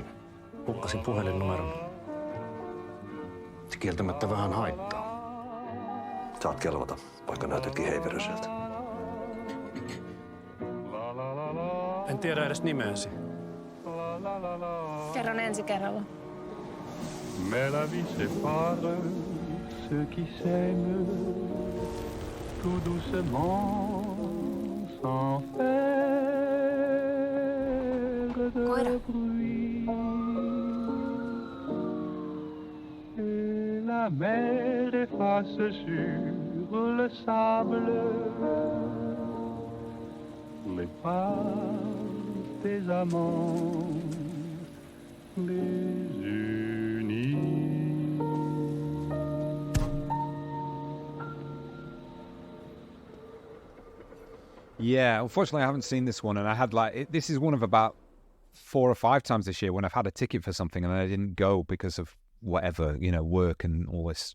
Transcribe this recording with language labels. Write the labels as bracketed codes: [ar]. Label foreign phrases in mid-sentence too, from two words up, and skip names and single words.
[fi] Hukkasin puhelinnumeron. Se kieltämättä vähän haittaa. Saat kelvata, vaikka näytätkin heiveröseltä. En tiedä edes nimeäsi. Kerron ensi kerralla. [fr] Mais la vie sépare ceux qui s'aiment tout doucement sans faire de bruit. Et la mer efface sur le sable les pas des amants désunis. [en] Yeah, unfortunately, I haven't seen this one, and I had this is one of about 4 or 5 times this year when I've had a ticket for something and I didn't go because of whatever, work and all this.